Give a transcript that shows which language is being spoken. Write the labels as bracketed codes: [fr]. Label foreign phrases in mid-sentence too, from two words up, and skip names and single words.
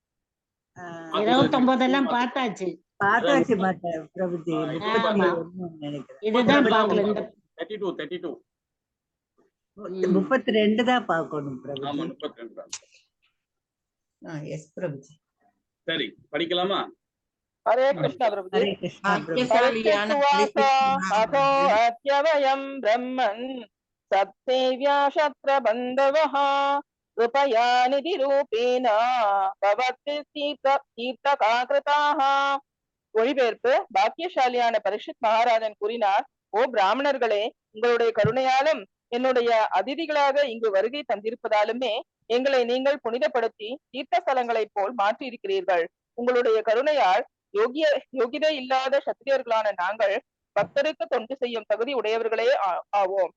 [ta] 29 எல்லாம் பார்த்தாச்சு. பார்த்தாச்சு மாட்டா பிரபுஜி. 31 நினைக்கிறேன். இதுதான் பார்க்கல. இந்த 32 32 தான் பார்க்கணும் பிரபுஜி. ஆமா 32 தான். எஸ் பிரபுஜி. சரி படிக்கலாமா? [sa] हरे कृष्णा प्रभुजी। हरे कृष्णा अथो अत्यवयं ब्रह्मन् सत्सेव्या शत्र बन्धवः कृपया निधि रूपेण भवति तीर्थकाकृताः। [ta] மொழிபெயர்ப்பு. பாக்கியசாலியான பரிஷத் மகாராஜன் கூறினார், ஓ பிராமணர்களே, உங்களுடைய கருணையாலும் என்னுடைய அதிதிகளாக இங்கு வருகை தந்திருப்பதாலுமே எங்களை நீங்கள் புனிதப்படுத்தி தீர்த்த ஸ்தலங்களைப் போல் மாற்றி இருக்கிறீர்கள். உங்களுடைய கருணையால் யோகிதை இல்லாத சத்திரியர்களான நாங்கள் பக்தருக்கு தொண்டு செய்யும் தகுதி உடையவர்களே ஆவோம்.